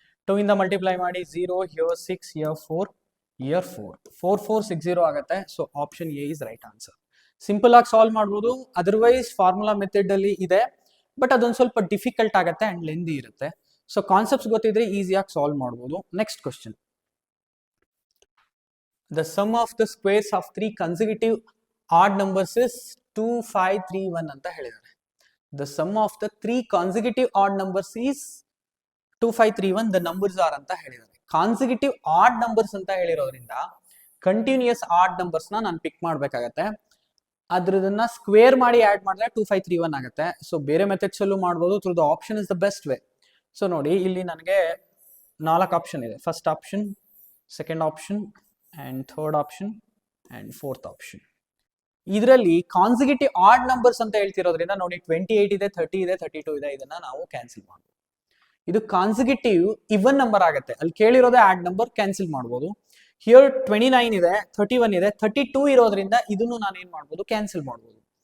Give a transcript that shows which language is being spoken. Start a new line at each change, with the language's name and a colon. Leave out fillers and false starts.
Kannada: 2 ಇಂದ ಮಲ್ಟಿಪ್ಲೈ ಮಾಡಿ 0 here 6 here 4 here 4460 ಆಗುತ್ತೆ.
English: So option A is right answer.
Kannada: Simple ಆಗಿ ಸಾಲ್ವ್ ಮಾಡ್ಬೋದು. ಅದರ್ವೈಸ್ ಫಾರ್ಮುಲಾ ಮೆಥಡ್ ಅಲ್ಲಿ ಇದೆ, ಬಟ್ ಅದೊಂದು ಸ್ವಲ್ಪ ಡಿಫಿಕಲ್ಟ್ ಆಗುತ್ತೆ ಅಂಡ್ ಲೆಂದಿ ಇರುತ್ತೆ. ಸೊ ಕಾನ್ಸೆಪ್ಟ್ಸ್ ಗೊತ್ತಿದ್ರೆ ಈಸಿಯಾಗಿ ಸಾಲ್ವ್ ಮಾಡ್ಬೋದು.
English: Next question. The sum of the squares of 3 consecutive odd numbers is 2531
Kannada: ಅಂತ ಹೇಳಿದ್ದಾರೆ.
English: The sum of the 3 consecutive odd numbers is 2531. The numbers are
Kannada: ಅಂತ ಹೇಳಿದ್ದಾರೆ. ಕಾನ್ಸಿಕ್ಯೂಟಿವ್ ಆಡ್ ನಂಬರ್ಸ್ ಅಂತ ಹೇಳಿರೋದ್ರಿಂದ continuous add numbers ನಾನು ಪಿಕ್ ಮಾಡ್ಬೇಕಾಗತ್ತೆ. ಅದ್ರದನ್ನ ಸ್ಕ್ವೇರ್ ಮಾಡಿ add ಮಾಡಿದ್ರೆ 2531 ಆಗುತ್ತೆ. ಸೊ ಬೇರೆ ಮೆಥಡ್ಸ್ ಅಲ್ಲೂ ಮಾಡ್ಬೋದು.
English: Through the option is the best way.
Kannada: So ನೋಡಿ, ಇಲ್ಲಿ ನನಗೆ 4 ಆಪ್ಷನ್ ಇದೆ.
English: First option, second option and third option and fourth option.
Kannada: ಇದರಲ್ಲಿ ಕಾನ್ಸಿಕ್ಯೂಟಿವ್ ಆಡ್ ನಂಬರ್ಸ್ ಅಂತ ಹೇಳ್ತಿರೋದ್ರಿಂದ ನೋಡಿ 28 ಇದೆ, 30 ಇದೆ, 32 ಇದೆ. ಇದನ್ನ ನಾವು ಕ್ಯಾನ್ಸಲ್ ಮಾಡ್ಬೋದು. ಇದು ಕಾನ್ಸಿಕ್ಯೂಟಿವ್ ಇವನ್ ನಂಬರ್ ಆಗುತ್ತೆ. ಅಲ್ಲಿ ಕೇಳಿರೋದೇ ಆಡ್ ನಂಬರ್, ಕ್ಯಾನ್ಸಲ್ ಮಾಡ್ಬೋದು. ಹಿಯರ್ 29 ಇದೆ, 31 ಇದೆ, 32 ಇರೋದ್ರಿಂದ ಇದನ್ನು ನಾನು ಏನ್ ಮಾಡ್ಬೋದು, ಕ್ಯಾನ್ಸಲ್ ಮಾಡ್ಬೋದು.